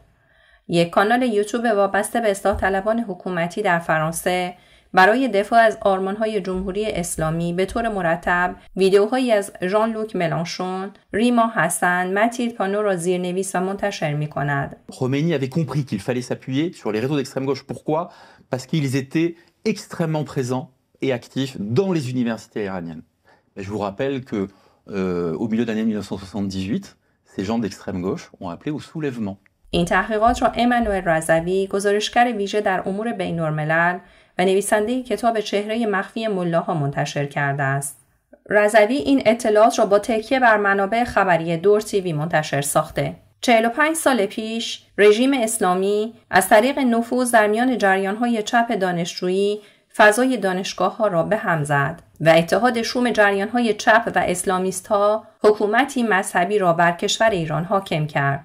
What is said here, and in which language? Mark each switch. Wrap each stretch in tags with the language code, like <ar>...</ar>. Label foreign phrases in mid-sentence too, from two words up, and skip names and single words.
<fa>یک کانال یوتیوب وابسته به اصلاح طلبان حکومتی در فرانسه برای دفاع از آرمان‌های جمهوری اسلامی به طور مرتب ویدیوهایی از ژان لوک ملانشون، ریما حسن، ماتیلد پانو را زیرنویس و منتشر می‌کند.</fa> <fr>Khomeini avait compris qu'il fallait s'appuyer sur les réseaux d'extrême gauche. Pourquoi? Parce qu'ils étaient extrêmement présents et actifs dans les universités iraniennes. Mais je vous rappelle que au milieu de l'année 1978, ces gens d'extrême gauche ont appelé au soulèvement.</fr> <fa>این تحقیقات را امانوئل رضوی، گزارشگر ویژه در امور بین‌الملل و نویسنده کتاب چهره مخفی ملاها منتشر کرده است. رضوی این اطلاعات را با تکیه بر منابع خبری دور تیوی منتشر ساخته. 45 سال پیش رژیم اسلامی از طریق نفوذ در میان جریان‌های چپ دانشجویی فضای دانشگاه‌ها را به هم زد و اتحاد شوم جریان‌های چپ و اسلامیست‌ها حکومتی مذهبی را بر کشور ایران حاکم کرد.</fa>